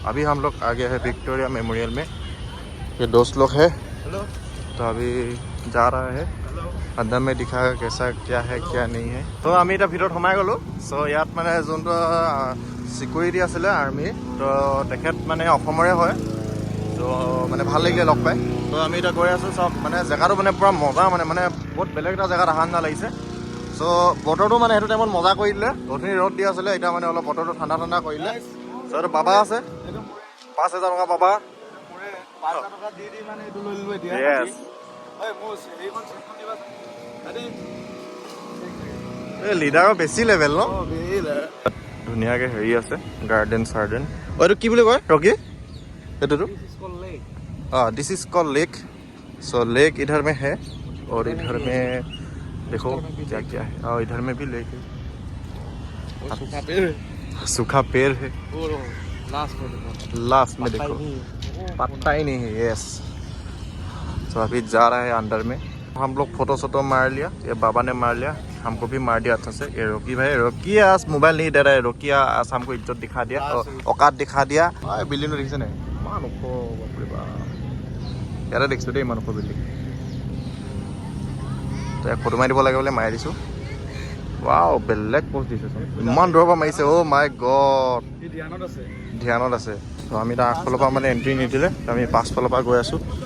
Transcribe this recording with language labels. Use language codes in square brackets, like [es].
[hi] अभी हम लोग आ गए हैं विक्टोरिया मेमोरियल में। ये दोस्त लोग है। तो अभी जा रहा है, अंदर में दिखाएगा कैसा क्या है क्या नहीं है। तो [as] আমি এটা ভিতৰত সোমাই গ'লোঁ। চ' ইয়াত মানে যোনটো চিকিউৰিটি আছিলে আৰ্মি, তো তেখেত মানে অসমৰে হয়। তো মানে ভাল লাগিলে লগ পাই। তো আমি এতিয়া গৈ আছোঁ। চব মানে জেগাটো মানে পূৰা মজা, মানে বহুত বেলেগ এটা জেগাত অহা নিচিনা লাগিছে। চ' বতৰটো মানে সেইটো টাইমত মজা কৰি দিলে। অথনি ৰ'দ দি আছিলে, এতিয়া মানে অলপ বতৰটো ঠাণ্ডা কৰি দিলে। চ' এইটো বাবা আছে, 5,000 টকা বাবা। [en] Yes. [as] এই লিডাৰৰ বেছি লেভেল ন? ধুনীয়াকৈ হেৰি আছে, গাৰ্ডেন চাৰ্ডেন। এইটো কি বুলি কয় ৰকি? এইটোতো [en] This is called lake. [hi] So lake इधर में है और इधर में देखो क्या क्या है। और इधर में भी लेक है, सूखा पेड़ है। लास्ट में देखो पत्ता ही नहीं है। यस। तो अभी जा रहा है अंदर में। हम लोग फोटो मार लिया, ये बाबा ने मार लिया, हमको भी मार दिया अच्छा से। ये रोकी भाई, रोकी आज मोबाइल नहीं दे रहा है। रोकी आज हमको इज्जत दिखा दिया, औकात दिखा दिया। बिल्डिंग [as] देखिছে নাই? ইমান ওখ, বাপৰে বাপ। ইয়াতে দেখিছোঁ দেই ইমান ওখ বিল্ডিং। তো এক ফটো মাৰি দিব লাগে বোলে, মাৰি দিছোঁ। ৱাও, বেলেগ পোষ্ট দিছেচোন, ইমান দূৰৰ পৰা মাৰিছে। অ' মাই গড, ধ্যানত আছে। তো আমি তাৰ আগফালৰ পৰা মানে এণ্ট্ৰি নিদিলে, আমি পাছফালৰ পৰা গৈ আছোঁ।